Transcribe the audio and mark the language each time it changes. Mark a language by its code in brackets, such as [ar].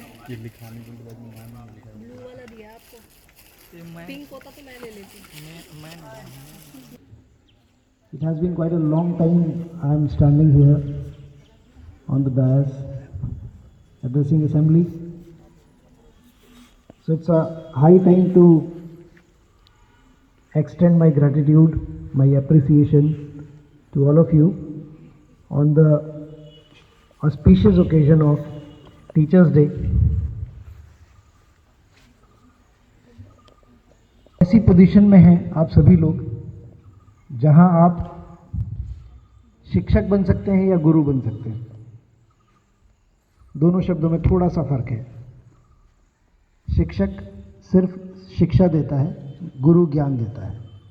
[hi] ये लिखाने के बाद ब्लू वाला दिया आपको, पिंक होता तो मैं ले लेती। [en] It has been quite a long time I am standing here on the dais addressing assembly. So it's a high time to extend my gratitude, my appreciation to all of you on the auspicious occasion of Teachers Day. [hi] ऐसी position में हैं आप सभी लोग जहां आप शिक्षक बन सकते हैं या गुरु बन सकते हैं। दोनों शब्दों में थोड़ा सा फर्क है। शिक्षक सिर्फ शिक्षा देता है, गुरु ज्ञान देता है।